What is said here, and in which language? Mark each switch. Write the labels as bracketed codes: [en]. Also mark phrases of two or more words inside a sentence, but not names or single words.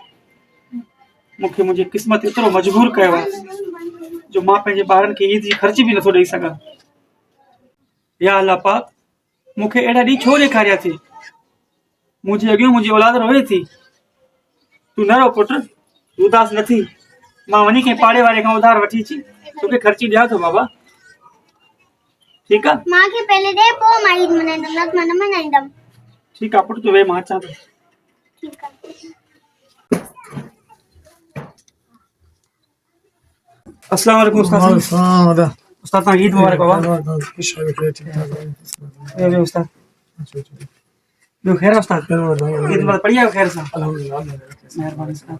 [sd] मूंखे मुंहिंजी क़िस्मत एतिरो मजबूर कयो आहे जो मां पंहिंजे ॿारनि खे ईद जी ख़र्ची बि नथो ॾेई सघां या अल्लाह पाक मूंखे अहिड़ा ॾींहं छो ॾेखारिया थी मुंहिंजे अॻियां मुंहिंजी औलाद रोए थी तूं न रो पुट उदास न थी मां वञी कंहिं पाड़े वारे खां उधार वठी अची तोखे ख़र्ची ॾियां थो बाबा ठीकु आहे मूंखे पहले दे पोइ मां ईद मनाईंदमि न त मां न मनाईंदमि [ur] ٹھیک ہے [sd] पुट, तो वे मां अचां थो। [ur] ٹھیک ہے. [sd] अस्सलाम वालेकुम उस्ताद साहब। उस्ताद तव्हां ईद मुबारक बाबा। ॿियो उस्ताद, ॿियो ख़ैर आहे उस्ताद? ईद मुबारक, बढ़िया आहियो ख़ैर सां? महिरबानी उस्ताद।